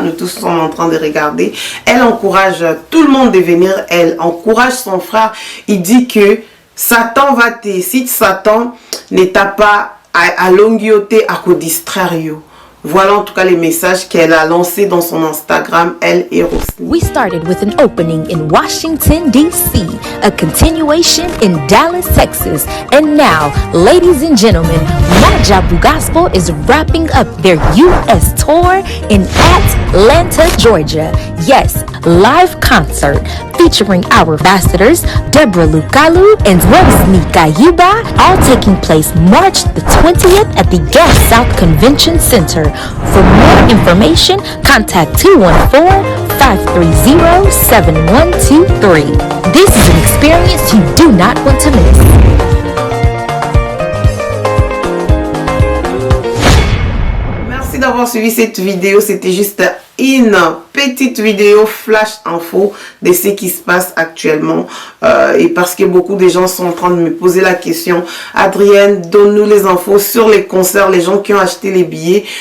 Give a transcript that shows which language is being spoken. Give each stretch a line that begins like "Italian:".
French: Nous tous sommes en train de regarder. Elle encourage tout le monde de venir. Elle encourage son frère. Il dit que Satan va te... Si Satan ne t'a pas à l'ongioté à te distraire. Voilà en tout cas les messages qu'elle a lancés dans son Instagram, elle et Rosny.
English: We started with an opening in Washington, D.C., a continuation in Dallas, Texas, and now, ladies and gentlemen, Majabu Gospel is wrapping up their U.S. tour in Atlanta, Georgia. Yes, live concert featuring our ambassadors, Deborah Lukalu and Rosny Kayuba, all taking place March the 20th at the Gas South Convention Center. For more information, contact 214-530-7123. This is an experience you do not want to miss.
French: Merci d'avoir suivi cette vidéo. C'était juste une petite vidéo flash info de ce qui se passe actuellement et parce que beaucoup de gens sont en train de me poser la question, Adrienne, donne-nous les infos sur les concerts, les gens qui ont acheté les billets.